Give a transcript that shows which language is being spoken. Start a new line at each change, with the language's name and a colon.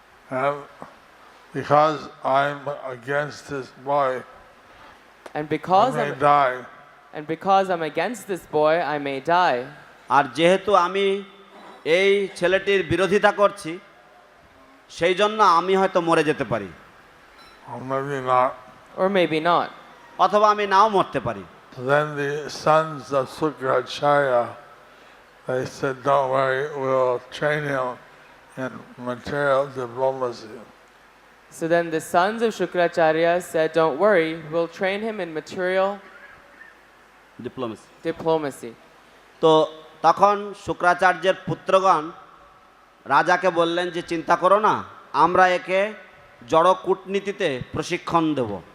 English: And because I'm against this boy, And because I may die. And because I'm against this boy, I may die.
Bangla: আর যেহেতু আমি এই ছেলেটির বিরোধিতা করছি, সেই জন্য আমি হয়তো মরে যেতে পারি।
English: Or maybe not. Or maybe not.
Bangla: অথবা আমি নাও মরতে পারি।
English: Then the sons of Sukracharya, they said, don't worry, we'll train him in material diplomacy. So then the sons of Shukracharya said, don't worry, we'll train him in material diplomacy.
Bangla: তো তখন শুক্রাচার্যের পুত্রগণ রাজাকে বললেন যে চিন্তা করো না, আমরা একে জড় কূটনীতিতে প্রশিক্ষণ দেব।